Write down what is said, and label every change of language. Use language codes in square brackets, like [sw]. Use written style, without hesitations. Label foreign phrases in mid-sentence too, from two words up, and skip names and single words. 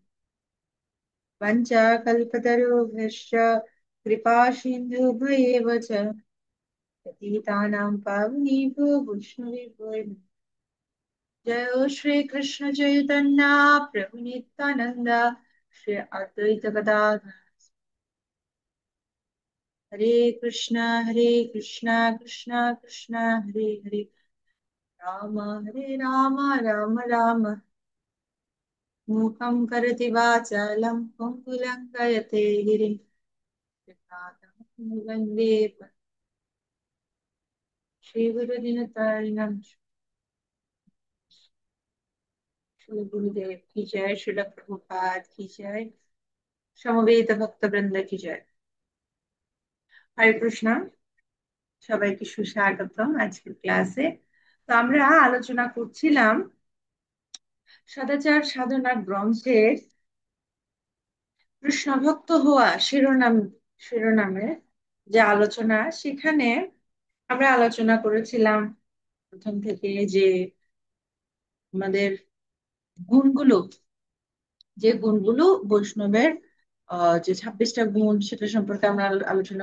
[sa] पञ्चकल्पतरुभ्यश्च कृपा सिन्धुभ्येव च पतितानां पावनेभ्यो वैष्णवेभ्यो जय श्री कृष्ण चैतन्य प्रभु नित्यानंद श्री अद्वैत गदाधर हरे कृष्णा कृष्णा कृष्णा हरे हरे हरे राम राम राम मूकं करोति वाचालं पङ्गुलङ्घयते गिरिं वन्दे श्रीगुरुदिनतारिणं [hi] श्री गुरुदेव की जय श्रील प्रभुपाद की जय [bn] সমবেত ভক্তবৃন্দ কি জয় হরে কৃষ্ণ সবাইকে সুস্বাগতম আজকের ক্লাসে তো আমরা আলোচনা করছিলাম সদাচার সাধনা গ্রন্থের কৃষ্ণ ভক্ত হওয়া শিরোনামে যে আলোচনা সেখানে আমরা আলোচনা করেছিলাম প্রথম থেকে যে আমাদের গুণগুলো বৈষ্ণবের যে 26টা গুণ সেটা সম্পর্কে আমরা আলোচনা